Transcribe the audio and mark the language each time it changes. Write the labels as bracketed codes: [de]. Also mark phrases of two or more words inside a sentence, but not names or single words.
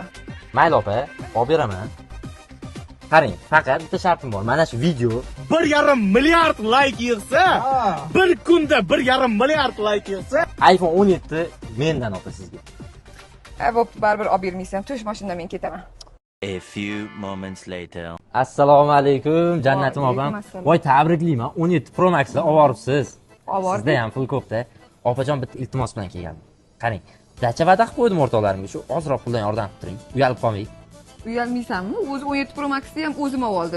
[uz] Mayli opa, olib beraman. Qarang, faqat bitta shartim bor. Mana shu video 1,5 milliard layk yig'sa, bir kunda 1,5 milliard layk yig'sa, iPhone 17 mendan opa sizga. Bo'pti, baribir olib bermaysan. Tush mashinadan men ketaman. [en] A few moments later. [uz] Assalomu alaykum, jannatim Wa alaykum opam. assalom. Voy, tabriklayman. 17 Pro Max'ni olib boribsiz. Obordim. Sizda ham pul ko'p-da. Opajon bitta iltimos bilan kelgandim. Qarang, dacha va'da qilib qo'ydim o'rtoqlarimga. Shu ozroq puldan yordam qilib turing. Uyalib qolmang. Uyalmaysanmi? O'zi 17 Pro Max'ni ham o'zim oldim.